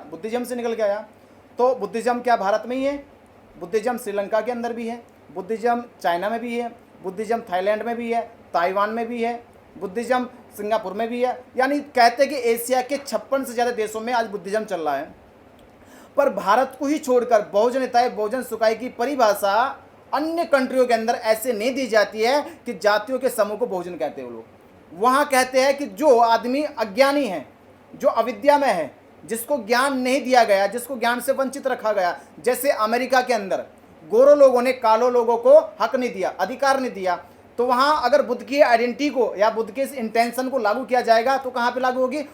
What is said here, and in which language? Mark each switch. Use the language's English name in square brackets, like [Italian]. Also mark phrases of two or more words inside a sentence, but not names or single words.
[Hindi] बुद्धिज्म से निकल के आया। तो बुद्धिज्म क्या भारत में ही है? बुद्धिज्म श्रीलंका के अंदर भी है, बुद्धिज्म चाइना में भी है, बुद्धिज्म थाईलैंड में भी है, ताइवान में भी है, बुद्धिज्म सिंगापुर में भी है। यानी कहते हैं कि एशिया के 56 से ज़्यादा देशों में आज बुद्धिज्म चल रहा है। पर भारत को ही छोड़कर [Pali] बहुजन हिताय बहुजन सुखाई [Hindi] की परिभाषा अन्य कंट्रियों के अंदर ऐसे नहीं दी जाती है कि जातियों के समूह को बहुजन कहते हैं। वो लोग वहाँ कहते हैं कि जो आदमी अज्ञानी है, जो अविद्या में है, जिसको ज्ञान नहीं दिया गया, जिसको ज्ञान से वंचित रखा गया। जैसे अमेरिका के अंदर गोरों लोगों ने कालों लोगों को हक नहीं दिया, अधिकार नहीं दिया, तो वहाँ अगर बुद्ध की आइडेंटिटी को या बुद्ध के इस इंटेंशन को लागू किया जाएगा तो कहाँ पे लागू होगी?